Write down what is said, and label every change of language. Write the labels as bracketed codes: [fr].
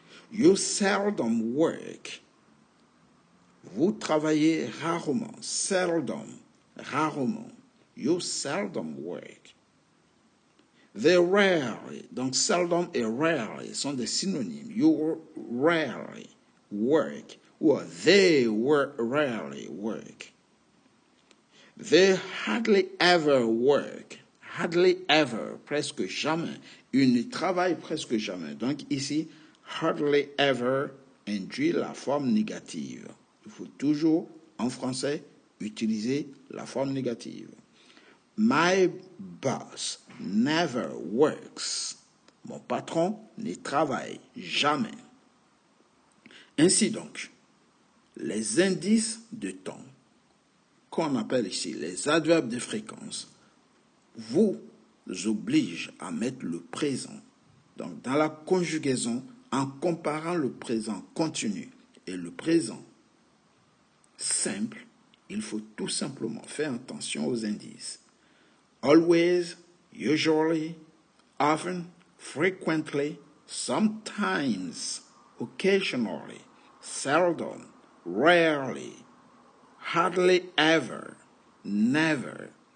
[en] You seldom work. [fr] Vous travaillez rarement. [en] Seldom. Rarement. You seldom work. They rarely, [fr] donc seldom et rarely sont des synonymes. [en] You rarely work, ou they rarely work. They hardly ever work. Hardly ever, [fr] presque jamais. Ils ne travaillent presque jamais. Donc ici, hardly ever induit la forme négative. Il faut toujours, en français, utilisez la forme négative. [en] My boss never works. [fr] Mon patron ne travaille jamais. Ainsi donc, les indices de temps, qu'on appelle ici les adverbes de fréquence, vous obligent à mettre le présent. Donc, dans la conjugaison, en comparant le présent continu et le présent simple, il faut tout simplement faire attention aux indices. [en] Always, usually, often, frequently, sometimes, occasionally, seldom, rarely, hardly ever, never.